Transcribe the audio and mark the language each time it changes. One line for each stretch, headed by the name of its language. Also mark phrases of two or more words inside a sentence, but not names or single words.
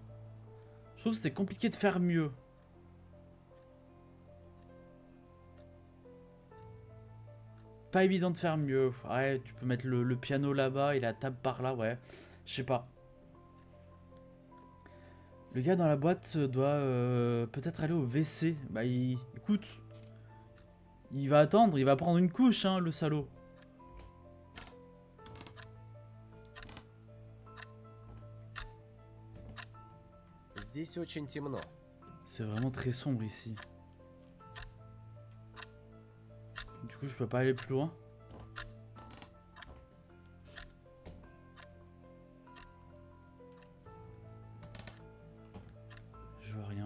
French: Je trouve que c'était compliqué de faire mieux. Pas évident de faire mieux. Ouais, tu peux mettre le piano là-bas et la table par là, ouais. Je sais pas. Le gars dans la boîte doit peut-être aller au WC. Bah, écoute. Il va attendre, il va prendre une couche, hein, le salaud.
Russian: Здесь очень темно.
French: C'est vraiment très sombre ici. Du coup, je peux pas aller plus loin. Je vois rien.